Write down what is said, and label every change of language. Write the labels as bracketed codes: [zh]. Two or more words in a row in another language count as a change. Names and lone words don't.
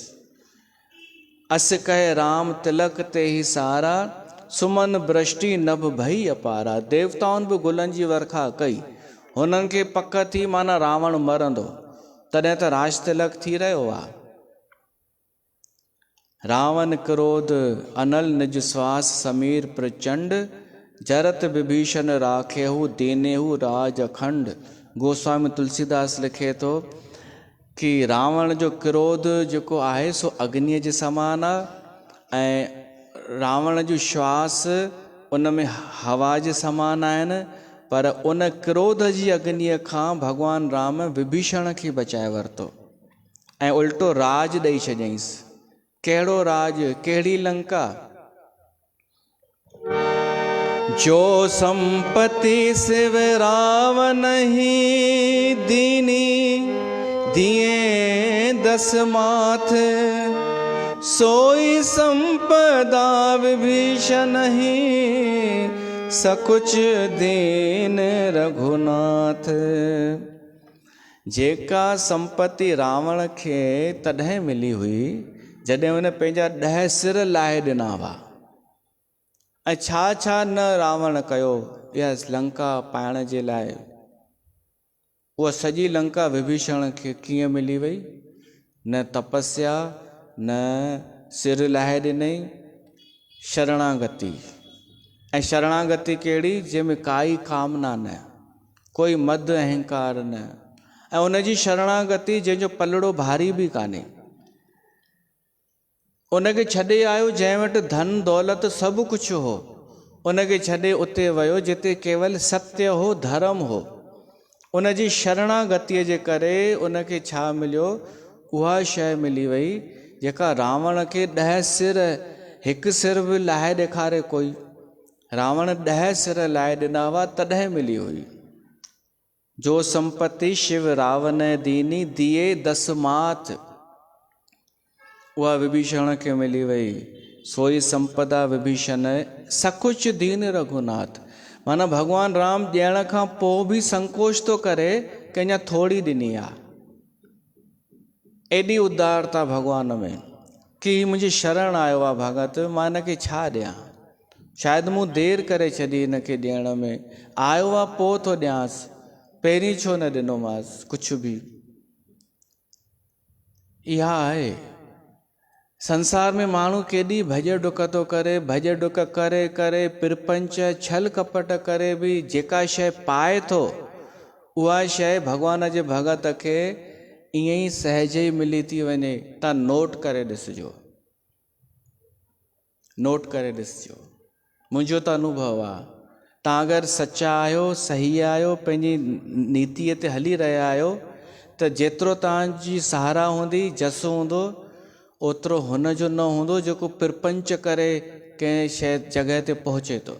[awa] अस कहे राम तिलक ते ही सारा, सुमन वृष्टि नभ भई अपारा। [sd] देवताउनि बि गुलनि जी वर्खा कई, हुननि खे पक थी माना रावण मरंदो, तॾहिं त राज तिलक थी रहियो आहे। [awa] रावण क्रोध अनल निज श्वास समीर प्रचंड, जरत विभीषण राखेहु दीनेहु राज अखंड। [sd] गोस्वामी तुलसीदास लिखे थो कि रावण जो क्रोध जेको आहे सो अग्नीअ जे समान आहे, ऐं रावण जो श्वास उन में हवा जे समान आहिनि, पर उन क्रोध जी अग्नीअ खां भॻवानु राम विभीषण खे बचाए वरितो ऐं उल्टो राज ॾेई छॾियईंसि। कहिड़ो राज, कहिड़ी लंका? [awa] जो संपत्ति शिव रावण ही दीनी, दिए दस माथ, सोई संपदा विभीषण ही, सकुच दीन रघुनाथ। [sd] जेका संपत्ति रावण खे तॾहिं मिली हुई जॾहिं हुन पंहिंजा 10 सिर लाहे ॾिना हुआ। ऐं छा छा न रावण कयो इहा लंका पाइण जे लाइ। उहा सॼी लंका विभीषण खे कीअं मिली वई? न तपस्या, न सिर लाहे ॾिनई, शरणागति। ऐं शरणागति कहिड़ी? जंहिंमें काई कामना न, कोई मद अहंकार न, ऐं उनजी शरणागति जंहिंजो पलड़ो भारी बि कान्हे। उनखे छॾे आयो जंहिं वटि धन दौलत सभु कुझु हो, उनखे छॾे उते वियो जिते केवल सत्य हो, धर्म हो। उनजी शरणागतिअ जे करे उनखे छा मिलियो? उहा शइ मिली वई जेका रावण खे 10 सिर, हिकु सिर बि लाहे ॾेखारे कोई। रावण 10 सिर लाहे ॾिना हुआ तॾहिं मिली हुई। [awa] जो संपत्ति शिव रावण दीनी, दिए 10 माथ, [sd] उहा विभीषण खे मिली वई। [awa] सोई संपदा विभीषण सकुच दीन रघुनाथ। [sd] माना भॻवानु राम ॾियण खां पोइ बि संकोच थो करे कि अञा थोरी ॾिनी आहे। एॾी उदारता भॻवान में कि मुंहिंजी शरण आयो आहे भगत, मां हिनखे छा ॾियां? शायदि मूं देरि करे छॾी हिनखे ॾियण में, आयो आहे पोइ थो ॾियांसि, पहिरीं छो न ॾिनोमांसि कुझु बि। इहा आहे संसार में माण्हू केॾी भॼ डुक थो करे, भॼ डुक करे करे पिरपंच छल कपट करे बि जेका शइ पाए थो उहा शइ भॻवान जे भगत खे ईअं ई सहज ई मिली थी वञे। तव्हां नोट करे ॾिसिजो, नोट करे ॾिसिजो। मुंहिंजो त अनुभव आहे, तव्हां अगरि सचा आहियो, सही आहियो, पंहिंजी नीतिअ ते हली रहिया आहियो, त जेतिरो तव्हांजी सहारा हूंदी, जस हूंदो, ओतिरो हुन जो न हूंदो जेको पिरपंच करे कंहिं शइ जॻह ते पहुचे थो।